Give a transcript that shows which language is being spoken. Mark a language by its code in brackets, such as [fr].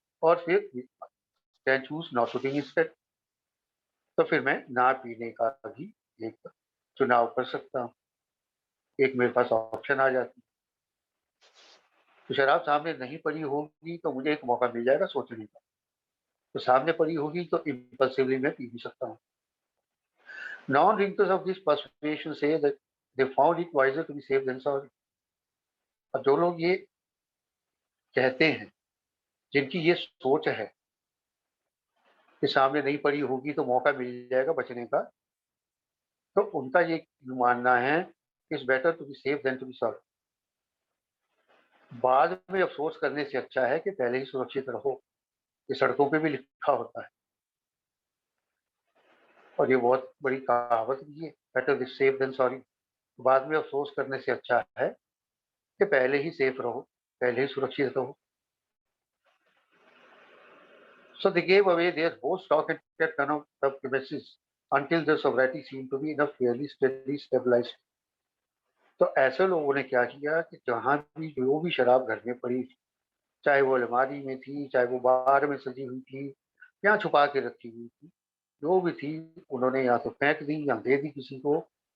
[hi] और फिर [en] can choose not to drink instead, [hi] तो फिर मैं ना पीने का भी एक चुनाव कर सकता हूँ। एक मेरे पास ऑप्शन आ जाती है। तो शराब सामने नहीं पड़ी होगी तो मुझे एक मौका मिल जाएगा सोचने का। तो सामने पड़ी होगी तो इम्पल्सिवली मैं पी भी सकता हूँ। [en] Non-drinkers of this persuasion say that they found it wiser to be safe than sorry। [hi] अब जो लोग ये कहते हैं, जिनकी ये सोच है कि सामने नहीं पड़ी होगी तो मौका मिल जाएगा बचने का, तो उनका ये मानना है [en] It's better to be safe than to be sorry. [hi] बाद में अफ़सोस करने से अच्छा है कि पहले ही सुरक्षित रहो। ये सड़कों पे भी लिखा होता है और ये बहुत बड़ी कहावत भी है, [en] Better be safe than sorry. [hi] बाद में अफ़सोस करने से अच्छा है कि पहले ही सेफ रहो, पहले ही सुरक्षित रहो। [en] So they gave away their whole stock and kept none of the premises until their sobriety seemed to be in a fairly steady stabilized। [hi] तो ऐसे लोगों ने क्या किया कि जहाँ भी जो भी शराब घर में पड़ी, चाहे वो अलमारी में थी, चाहे वो बाहर में सजी हुई थी, या छुपा के रखी हुई थी, जो भी थी उन्होंने या तो फेंक दी या दे दी किसी को।